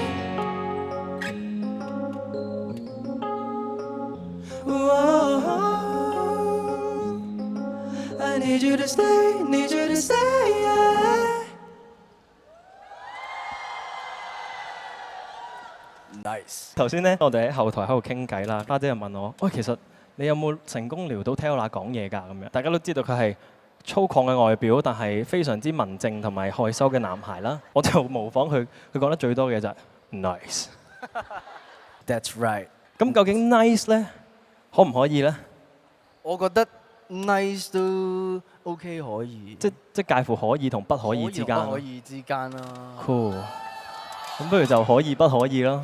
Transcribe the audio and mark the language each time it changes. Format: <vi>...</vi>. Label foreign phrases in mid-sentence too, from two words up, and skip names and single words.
<en>Whoa, I need you to stay, need you to stay. Yeah. Nice。</en> <yue>頭先咧，我哋喺後台喺度傾偈啦，花姐就問我：喂，其實你有冇成功撩到 Taylor 講嘢㗎？咁樣大家都知道佢係粗獷嘅外表，但係非常之文靜同埋害羞嘅男孩啦。我就模仿佢，佢講得最多嘅就係 nice。</yue> <en>That's right。</en> <yue>咁究竟 nice 咧，可唔可以咧？我覺得 nice 都 OK 可以，即介乎可以同不可以之間。可以之間啦。 Cool。咁不如就可以不可以啦。</yue>